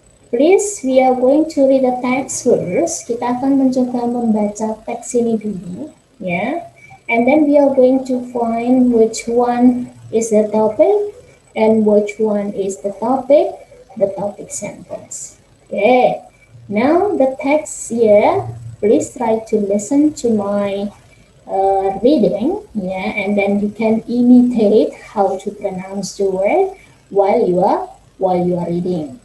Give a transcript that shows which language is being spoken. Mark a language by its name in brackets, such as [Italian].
[English] Please, we are going to read the text first. [Indonesian] Kita akan mencoba membaca teks ini dulu, ya. [English] And then we are going to find which one is the topic and which one is the topic sentence. Okay. Now the text here. Please try to listen to my reading, yeah, and then you can imitate how to pronounce the word while you are reading.